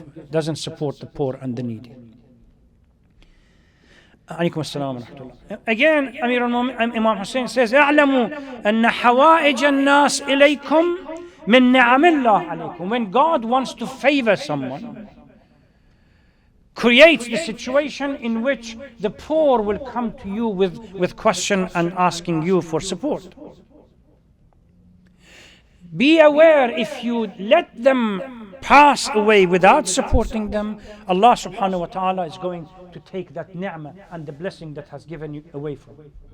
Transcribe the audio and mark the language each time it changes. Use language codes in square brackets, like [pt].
[en] Doesn't support the poor and the needy. [ar] Alaykum as-salam wa rahmatullah. [en] Again, Imam Hussein says, [ar] اعلموا أن حوائج الناس إليكم من نعم الله عليكم. [en] When God wants to favor someone, creates the situation in which the poor will come to you with question and asking you for support. Be aware, if you let them pass away without supporting them, Allah subhanahu wa ta'ala is going to take that ni'mah and the blessing that has given you away from you.